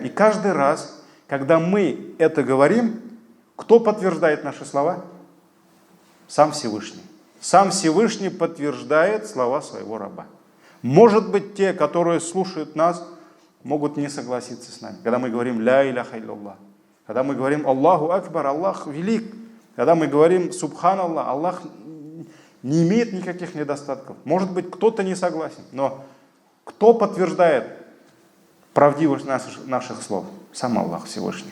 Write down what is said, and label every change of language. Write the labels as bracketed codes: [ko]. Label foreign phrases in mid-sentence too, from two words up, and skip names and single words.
[ru] И каждый раз, когда мы это говорим, кто подтверждает наши слова? Сам Всевышний. Сам Всевышний подтверждает слова своего раба. Может быть, те, которые слушают нас, могут не согласиться с нами. Когда мы говорим [ar] «لا إله إلا الله», [ru] когда мы говорим [ar] «الله أكبر», [ru] Аллах велик, когда мы говорим «Субханаллах», Аллах не имеет никаких недостатков. Может быть, кто-то не согласен, но кто подтверждает правдивость наших слов? Сам Аллах Всевышний.